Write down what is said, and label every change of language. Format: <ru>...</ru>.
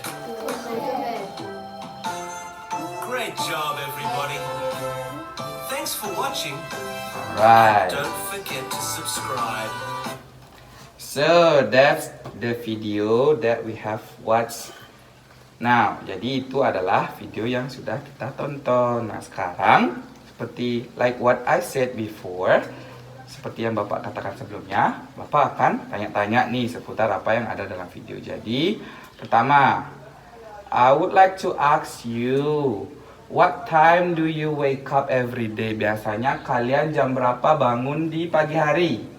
<en>Go to bed. Great job, everybody. Thanks for watching. Alright. Don't forget to subscribe. So that's the video that we have watched.</en> <id>Nah, jadi itu adalah video yang sudah kita tonton. Nah, sekarang seperti</id> <en>like what I said before,</en> <id>seperti yang Bapak katakan sebelumnya, Bapak akan tanya-tanya nih seputar apa yang ada dalam video. Jadi, pertama,</id> <en>I would like to ask you, what time do you wake up every day?</en> <id>Biasanya kalian jam berapa bangun di pagi hari?</id>